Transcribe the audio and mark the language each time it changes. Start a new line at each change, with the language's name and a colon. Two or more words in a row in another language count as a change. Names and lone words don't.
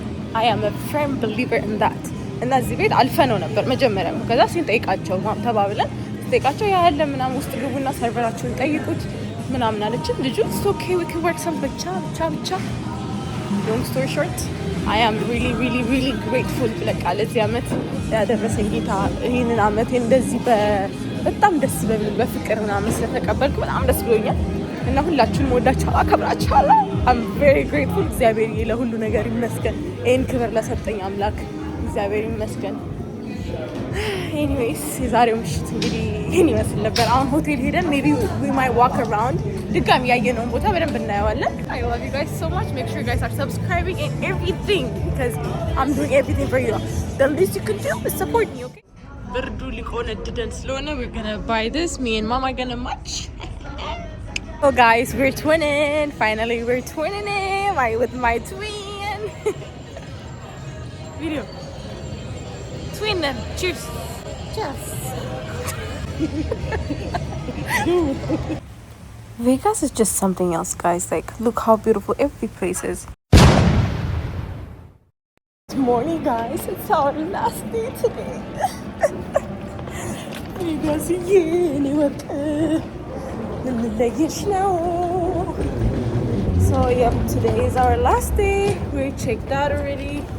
English: I am a firm believer in that.
Amharic: እና እዚህ ቤት አልፈነው ነበር መጀመሪያ ከዛ ሲንጠይቃቸው ተባብለን ሲንጠይቃቸው ያለ ምናምን ውስጥ ግቡና ሰርቨራቸውን ጠይቁት ምናምን አለችን ልጁ
English: it's okay we can work some
Amharic: ብቻ
English: long story short I am really grateful
Amharic: ለቃ ለዚህ አመት ያደረሰኝ ጌታ ይሄንን አመት እንደዚህ በጣም ደስ በፍቅር ምናምን ስለተቀበልኩ በጣም ደስ ብሎኛል እና ሁላችሁንም ወዳችሁ አከብራችኋለሁ
English: I'm very grateful
Amharic: እግዚአብሔር ለሁሉ ነገር ይመስገን ይሄን ክብር ለሰጠኝ አምላክ እግዚአብሔር ይመስገን anyways የዛሬው ምሽት እንግዲህ ይሄን ይመስል ነበር አሁን ሆቴል ሄደን
English: maybe we might walk around
Amharic: ድጋሚ ያየነውን ቦታ በደንብ እናየዋለን
English: I love you guys so much make sure you guys are subscribing and everything because I'm doing everything for you the least you can do is support me okay
Amharic: ብርዱ ሊቆነድደን ስለሆነ
English: we're gonna buy this me and mama gonna match so guys we're twinning finally we're twinning with my twin video twin them cheers Vegas is just something else guys like look how beautiful every place is good morning guys it's our last day today Vegas now so yep today is our last day we're checked out already